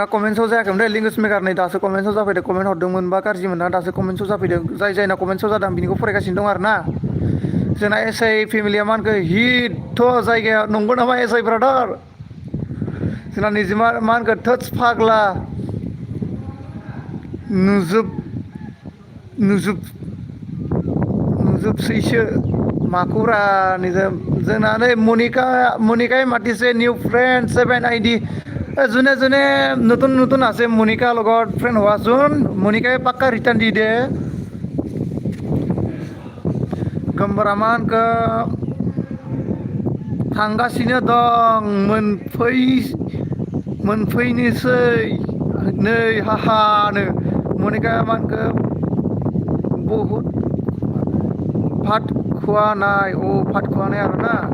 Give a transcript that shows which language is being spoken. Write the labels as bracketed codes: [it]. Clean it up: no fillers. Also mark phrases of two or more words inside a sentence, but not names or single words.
[brx] कमेन्ट्सआव जायाखैमोन दे लिंगुइस्ट मेकार नै दासो कमेन्ट्सआव जाफैदों कमेन्ट हरदोंमोनबा गाज्रि मोना दासो कमेन्ट्सआव जाफैदों जायना कमेन्ट्सआव जादों बिनिखौ फरायगासिनो दं आरो ना जोंना एस आइ फेमिलिया मा होनखो हिटथ' जायगाया नंगौ नामा एस आइ ब्रादार जोंना निजिमा मा होनखो थोस फाग्ला नुजोबसैसो माखौरा निजोम जोंना नै [as] মনিকাই মাতিছে নিউ ফ্ৰেণ্ড 7 ID যোনে নতুন আছে মনিকাৰ লগত ফ্ৰেণ্ড হোৱাচোন মনিকাই পাক্কা ৰিটাৰ্ণ দি দে [brx] गोमबोरा मा होनखो थांगासिनो दं मोनफैनोसै नै हाहानो मनिकाया मा होनखो बहुद भात खुवानाय आरोना